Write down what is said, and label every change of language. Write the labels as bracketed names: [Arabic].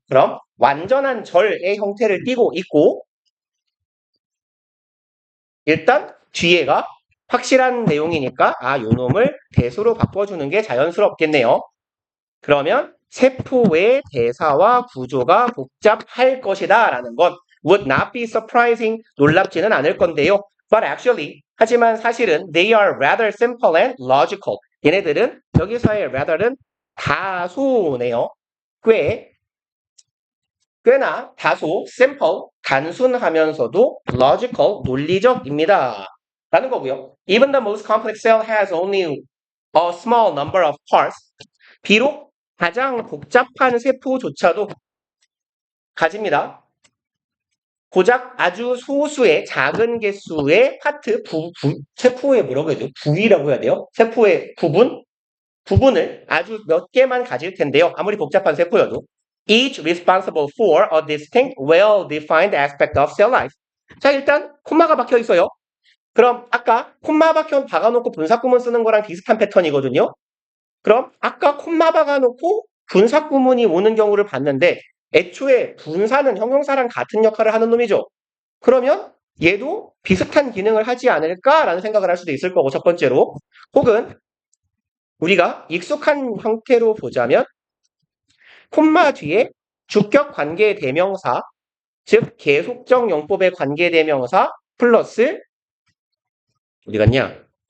[Korean] 그럼 완전한 절의 형태를 띠고 있고 일단 뒤에가 확실한 내용이니까 요 놈을 대수로 바꿔주는 게 자연스럽겠네요. 그러면 세포의 대사와 구조가 복잡할 것이다 라는 건 [English] would not be surprising, [Korean] 놀랍지는 않을 건데요. [English] But actually, [Korean] 하지만 사실은 [English] they are rather simple and logical. [Korean] 얘네들은 여기서의 rather는 다소네요. 꽤나 다소 simple, 단순하면서도 logical, 논리적입니다. 라는 거고요. [English] Even the most complex cell has only a small number of parts. [Korean] 비록 가장 복잡한 세포조차도 가집니다. 고작 아주 소수의 작은 개수의 파트, 세포의 뭐라고 해야 돼요? 부위라고 해야 돼요? 세포의 부분을 아주 몇 개만 가질 텐데요. 아무리 복잡한 세포여도. [English] Each responsible for a distinct, well-defined aspect of cell life. [Korean] 자, 일단 콤마가 박혀 있어요. 그럼 아까 콤마 박아놓고 분사구문 쓰는 거랑 비슷한 패턴이거든요. 그럼 아까 콤마 박아놓고 분사구문이 오는 경우를 봤는데 애초에 분사는 형용사랑 같은 역할을 하는 놈이죠. 그러면 얘도 비슷한 기능을 하지 않을까라는 생각을 할 수도 있을 거고 첫 번째로 혹은 우리가 익숙한 형태로 보자면 콤마 뒤에 주격 관계 대명사 즉 계속적 용법의 관계 대명사 플러스 어디 갔냐?